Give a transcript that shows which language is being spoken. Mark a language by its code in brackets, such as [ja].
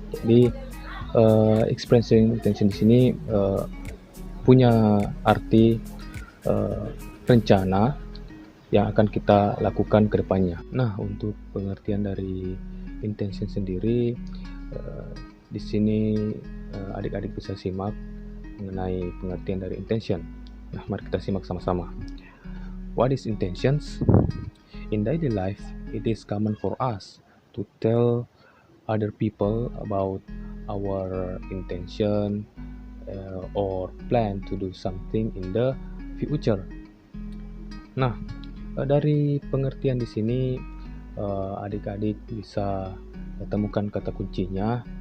[id] Jadi expressing intention di sini punya arti rencana yang akan kita lakukan ke depannya. Nah, untuk pengertian dari intention sendiri, di sini adik-adik bisa simak mengenai pengertian dari intention. Nah, mari kita simak sama-sama. [en] What is intentions? In daily life, it is common for us to tell other people about our intention or plan to do something in the future. [id] Nah, dari pengertian di sini adik-adik bisa temukan kata kuncinya.